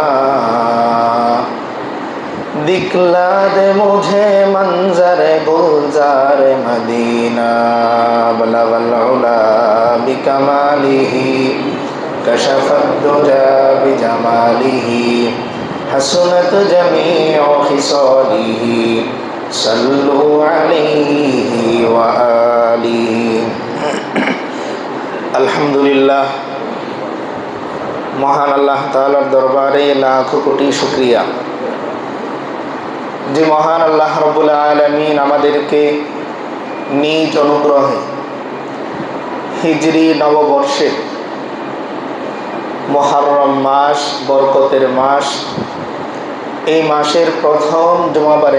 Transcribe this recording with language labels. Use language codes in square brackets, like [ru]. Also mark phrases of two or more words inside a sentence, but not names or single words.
[ur] دکھلا دے مجھے منظر گلزار مدینہ [ar] بلغ العلا بکمالہ کشف الدجا بجمالہ حسنت جمیع خصالہ صلو علیہ وآلہ الحمدللہ [bn] মহান আল্লাহ তাআলার দরবারে লাখো কোটি শুকরিয়া যে মহান আল্লাহ [ar] رب العالمين [bn] আমাদেরকে নিজ অনুগ্রহে হিজরি নববর্ষে মুহররম মাস বরকতের মাস এই মাসের প্রথম জুমাবারে